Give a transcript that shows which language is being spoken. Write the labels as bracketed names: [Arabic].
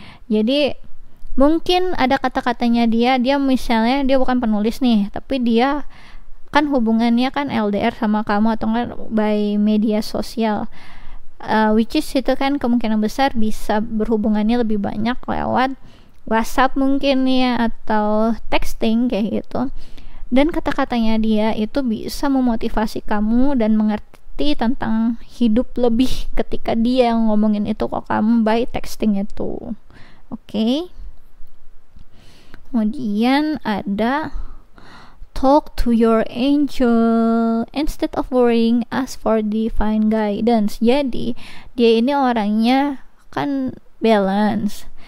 [Indonesian] Jadi mungkin ada kata-katanya dia misalnya dia bukan penulis nih, tapi dia kan hubungannya kan LDR sama kamu atau enggak by media sosial, which is itu kan kemungkinan besar bisa berhubungannya lebih banyak lewat WhatsApp mungkin ya, atau texting kayak gitu. Dan kata-katanya dia itu bisa memotivasi kamu dan mengerti tentang hidup lebih ketika dia yang ngomongin itu ke kamu by texting itu. Oke. Kemudian ada [English] talk to your angel instead of worrying, ask for divine guidance. [Indonesian] Jadi dia ini orangnya kan balance.